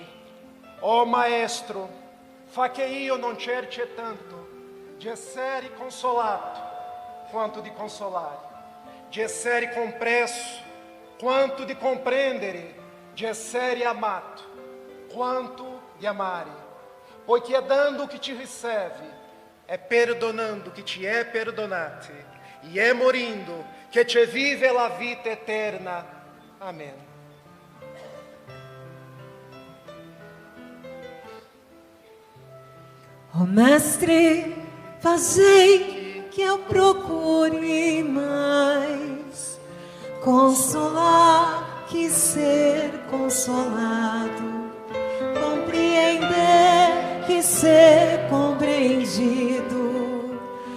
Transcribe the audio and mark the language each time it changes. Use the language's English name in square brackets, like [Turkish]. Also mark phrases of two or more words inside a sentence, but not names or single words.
[Italian] Oh Maestro, fa che io non cerchi tanto di essere consolato quanto di consolare, di essere compresso quanto di comprendere, di essere amato quanto di amare, poiché è dando che ti riceve, è perdonando che ti è perdonato, e è morendo che ti vive la vita eterna. [Portuguese] Amém. Ó Mestre, fazei que eu procure mais consolar que ser consolado, compreender que ser compreendido,